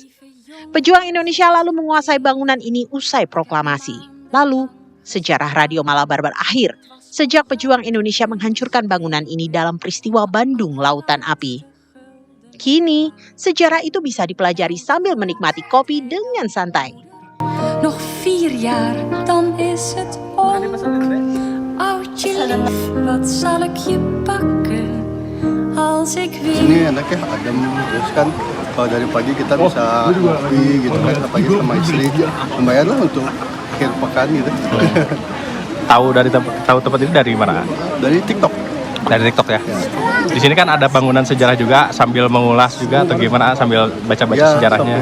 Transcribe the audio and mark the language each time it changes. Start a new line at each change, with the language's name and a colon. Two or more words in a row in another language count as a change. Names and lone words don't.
Indonesian: Pejuang Indonesia lalu menguasai bangunan ini usai proklamasi. Lalu, sejarah Radio Malabar berakhir sejak pejuang Indonesia menghancurkan bangunan ini dalam peristiwa Bandung Lautan Api. Kini, sejarah itu bisa dipelajari sambil menikmati kopi dengan santai.
Dutch: Nog 4 jaar, dan is het om. Oudje lief, wat zal ik je pakken als ik weer...
Indonesian: Ini enak ya, adem terus kan. Kalau dari pagi kita bisa ngopi gitu kan, apalagi sama istri. Lumayan lah untuk akhir pekan gitu. Tahu tempat ini dari mana? Dari TikTok. Dari TikTok ya. Di sini kan ada bangunan sejarah juga, sambil mengulas juga atau gimana, sambil baca-baca sejarahnya.